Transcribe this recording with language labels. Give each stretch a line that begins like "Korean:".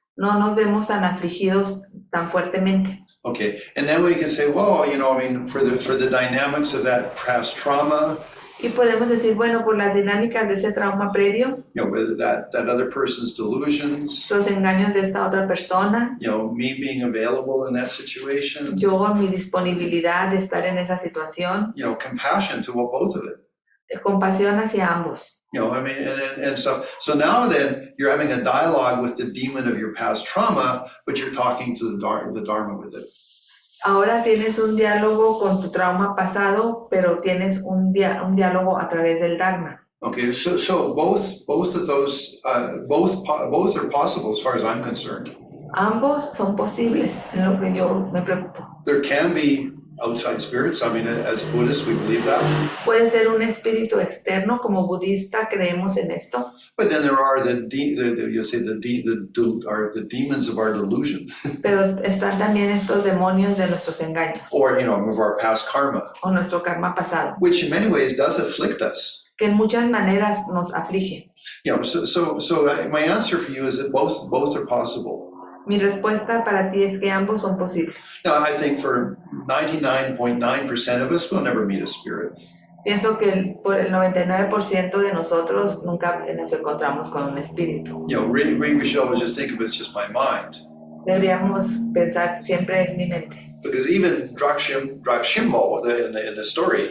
Spanish: No nos vemos tan afligidos tan fuertemente.
English: Okay, and then we can say, well, you know, I mean, for the dynamics of that past trauma,
Spanish: Y podemos decir, bueno, por las dinámicas de ese trauma previo,
English: you know, whether that other person's delusions,
Spanish: los engaños de esta otra persona,
English: you know, me being available in that situation,
Spanish: yo, mi disponibilidad de estar en esa situación,
English: you know, compassion to both of it.
Spanish: compasión hacia ambos.
English: You know, I mean, and stuff. So now then, you're having a dialogue with the demon of your past trauma, but you're talking to the Dharma with it.
Spanish: Ahora tienes un diálogo con tu trauma pasado, pero tienes un diálogo a través del Dharma.
English: Okay, so both of those, both are possible as far as I'm concerned.
Spanish: Ambos son posibles, en lo que yo me preocupo.
English: There can be outside spirits. I mean, as Buddhists, we believe that.
Spanish: Puede ser un espíritu externo, como budista creemos en esto,
English: But then there are the demons of our delusion,
Spanish: pero están también estos demonios de nuestros engaños
English: or you know, of our past karma,
Spanish: o nuestro karma pasado,
English: which in many ways does afflict us.
Spanish: que en muchas maneras nos aflige.
English: You know, so my answer for you is that both are possible.
Spanish: Mi respuesta para ti es que ambos son posibles.
English: Now, I think for 99.9% of us, we'll never meet a spirit.
Spanish: Pienso que por el 99% de nosotros nunca nos encontramos con un espíritu.
English: You know, really, we should always just think of it as just my mind.
Spanish: Deberíamos pensar siempre en mi mente,
English: Because even Drakshimo, in the story,